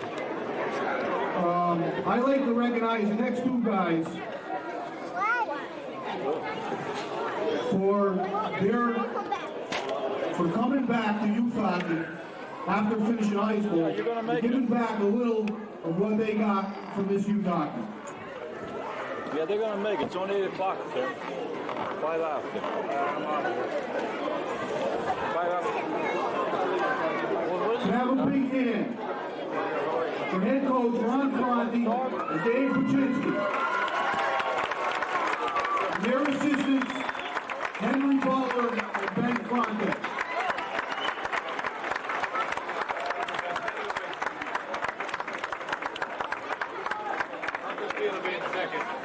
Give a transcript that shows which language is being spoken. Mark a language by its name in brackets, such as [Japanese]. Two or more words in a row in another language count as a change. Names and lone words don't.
[English] I like to recognize the next two guys for coming back to youth hockey after finishing high school, you're gonna make giving back a little of what they got from this youth hockey. Yeah, they're gonna make it. It's only 8 o'clock, sir. [Portuguese] Vai lá. Vai lá. [English] So have a big hand for head coach Ron Conti and Dave Paczynski. And their assistants, Henry Butler and Ben Fronte. It'll be in second.